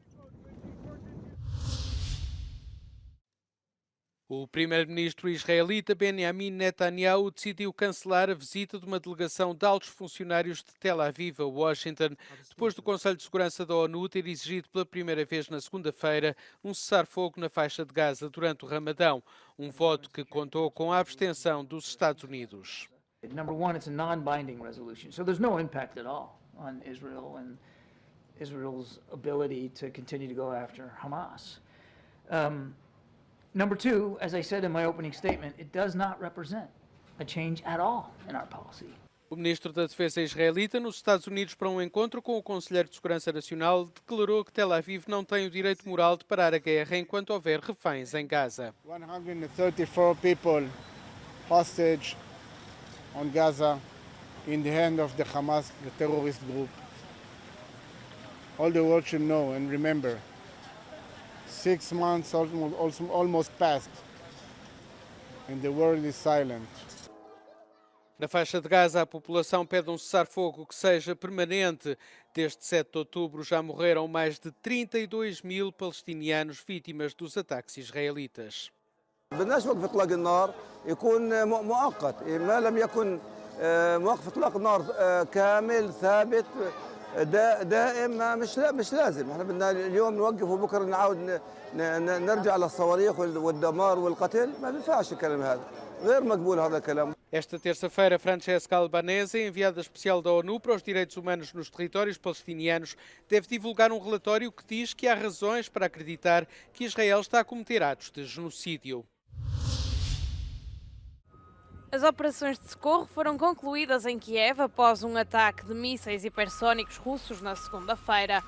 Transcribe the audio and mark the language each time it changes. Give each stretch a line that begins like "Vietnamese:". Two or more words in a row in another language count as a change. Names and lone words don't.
Portuguese: O primeiro-ministro israelita Benjamin Netanyahu decidiu cancelar a visita de uma delegação de altos funcionários de Tel Aviv a Washington, depois do Conselho de Segurança da ONU ter exigido pela primeira vez na segunda-feira um cessar-fogo na faixa de Gaza durante o Ramadão, um voto que contou com a abstenção dos Estados Unidos.
English: Number one, it's a non-binding resolution, so there's no impact at all on Israel and Israel's ability to continue to go after Hamas. Number two, as I said in my opening statement, it does not represent a change at all in our policy.
Portuguese: O ministro da Defesa israelita, nos Estados Unidos, para um encontro com o Conselheiro de Segurança Nacional, declarou que Tel Aviv não tem o direito moral de parar a guerra enquanto houver reféns em Gaza.
English: 134 people hostage on Gaza in the hand of the Hamas, the terrorist group. All the world should know and remember, 6 months almost passed and the world is silent.
Portuguese: Na faixa de Gaza, a população pede um cessar-fogo que seja permanente. Desde 7 de outubro já morreram mais de 32 mil palestinianos vítimas dos ataques israelitas.
Arabic: بدناش وقف اطلاق النار يكون مؤقت ما لم يكن موقف اطلاق نار كامل ثابت دائم مش لازم احنا بدنا اليوم نوقف وبكره نعاود نرجع للصواريخ والدمار والقتل ما بينفعش الكلام هذا غير مقبول هذا الكلام.
Portuguese: Esta terça-feira, Francesca Albanese, enviada especial da ONU para os direitos humanos nos territórios palestinianos, deve divulgar um relatório que diz que há razões para acreditar que Israel está a cometer atos de genocídio. As operações de socorro foram concluídas em Kiev após um ataque de mísseis hipersónicos russos na segunda-feira.